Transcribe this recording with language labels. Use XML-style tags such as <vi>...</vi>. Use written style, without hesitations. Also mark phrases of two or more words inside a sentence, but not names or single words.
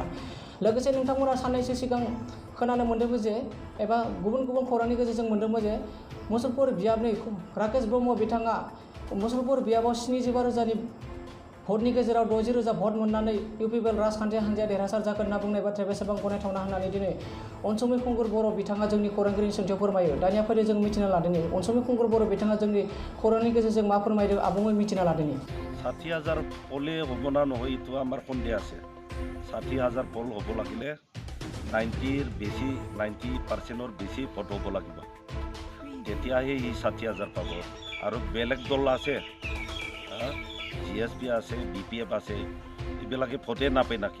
<brx>लोगोसे नोंथांमोना साननैसो सिगां खोनानो मोन्दोंमोन जे एबा गुबुन गुबुन खौरांनि गेजेरजों मोन्दोंमोन जे मुसलपुर बियाबनि राकेश ब्रह्म बिथाङा मुसलपुर बियाबाव 75,000नि भटनि गेजेराव 60,000 भट मोननानै इउपिपिएल राजखान्थि हान्जाया देरहासार जागोन होनना बुंनाय बाथ्राया बेसेबां गनायथावना होननानै दिनै अनसुमै खुंगुर बर' बिथाङा जोंनि खौरांगिरिनि सोंथियाव फोरमायो। दानिया फैदो जों मिथिना लादोंनि अनसुमै खुंगुर बर' बिथाङा जोंनि खौरांनि गेजेरजों मा फोरमायदों आबुङै मिथिना लादोंनि।</brx> <as>60,000 পলে হ'ব না নহয় এইটো আমাৰ সন্দেহ আছে। 60,000 পল হ'ব লাগিলে 90% বেছি ভোট হ'ব লাগিব, তেতিয়াহে ই 60,000 পাব। আৰু বেলেগ দল আছে, GSP আছে, BPF আছে, এইবিলাকে ভোটে নাপায় নাকি?</as>